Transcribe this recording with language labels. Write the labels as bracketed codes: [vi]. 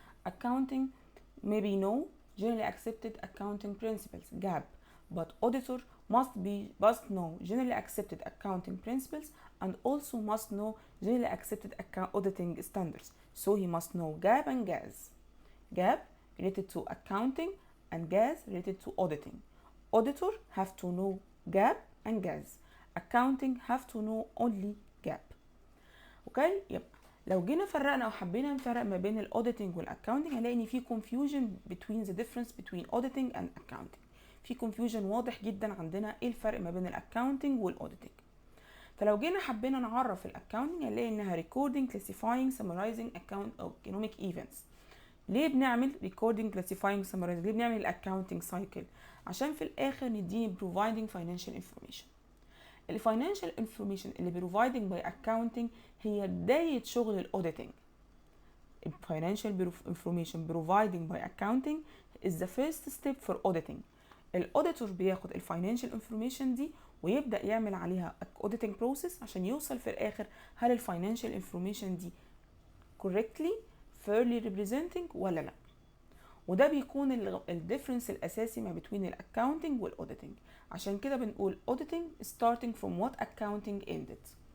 [en] Accounting maybe know generally accepted accounting principles, GAAP, but auditor must know generally accepted accounting principles and also must know generally accepted auditing standards. So he must know GAAP and GAS. GAAP related to accounting and GAS related to auditing. Auditor have to know GAAP and GAS. Accounting have to know only GAAP. [ar] اوكي، يبقى لو جينا فرقنا او حبينا نفرق ما بين الاوديتنج والاكاونتنج هنلاقي ان في confusion between the difference between auditing and accounting. في confusion واضح جدا عندنا ايه الفرق ما بين الاكاونتنج والاوديتنج. فلو جينا حبينا نعرف الاكاونتنج هنلاقي انها recording, classifying, summarizing account of economic events. ليه بنعمل recording, classifying, summarizing؟ ليه بنعمل الاكاونتنج سايكل؟ عشان في الاخر نديني providing financial information. الفاينانشال انفورميشن اللي بروفايدنج باي اكاونتنج هي بدايه شغل الاوديتنج. [en] الفاينانشال information providing by accounting is the first step for auditing. [ar] الاوديتور بياخد الفاينانشال انفورميشن دي ويبدا يعمل عليها auditing process عشان يوصل في الاخر هل الفاينانشال انفورميشن دي correctly fairly representing ولا لا. وده بيكون الديفرنس الاساسي ما بين الاكاونتنج والاوديتنج. عشان كده بنقول auditing starting from what accounting ended.